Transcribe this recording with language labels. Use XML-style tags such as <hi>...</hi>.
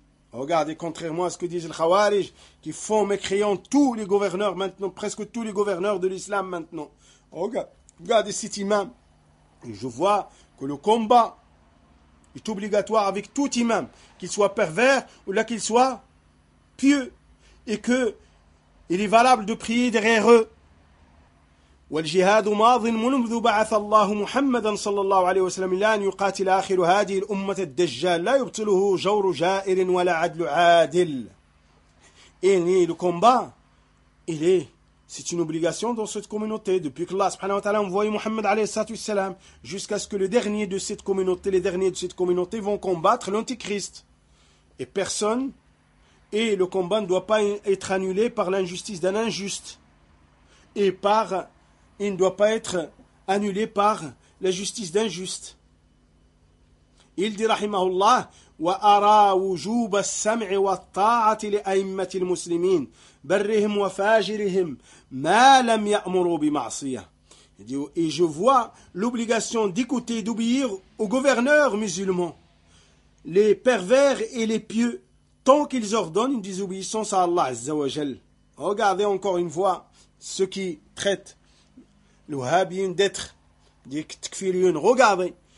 <fr>Regardez, contrairement à ce que disent les Khawarij, qui font mécréant tous les gouverneurs maintenant, presque tous les gouverneurs de l'islam maintenant. Regardez cet imam. Et je vois que le combat est obligatoire avec tout imam, qu'il soit pervers ou là qu'il soit pieux, et qu'il est valable de prier derrière eux.</fr> <ar>والجهاد ماض منذ بعث الله محمدا صلى الله عليه وسلم إلى أن يقاتل آخر هذه الأمة الدجال لا يبطله جور جائر ولا عدل عادل.</ar> <fr>إني combat, il est c'est une obligation dans cette communauté depuis que Allah subhanahu wa ta'ala a envoyé Muhammad alayhi salam jusqu'à ce que le dernier de cette communauté, les derniers de cette communauté vont combattre l'antichrist. Et personne, et le combat ne doit pas être annulé par l'injustice d'un injuste. Et par, il ne doit pas être annulé par la justice d'un juste. Il dit,</fr> <ar>rahimahullah, وَأَرَى وُجُوبَ السَّمْعِ وَالطَّاعَةِ لِأَئِمَّةِ الْمُسْلِمِينَ بَرِّهِمْ وَفَاجِرِهِمْ مَا لَمْ يَأْمُرُوا بِمَعْصِيَةِ.</ar> <fr>Et je vois l'obligation d'écouter, d'obéir aux gouverneurs musulmans, les pervers et les pieux, tant qu'ils ordonnent une désobéissance à Allah Azza wa Jal. Regardez encore une fois ceux qui traitent le Wahhabiyyin d'être des Tkfiriyyin. Regardez.</fr>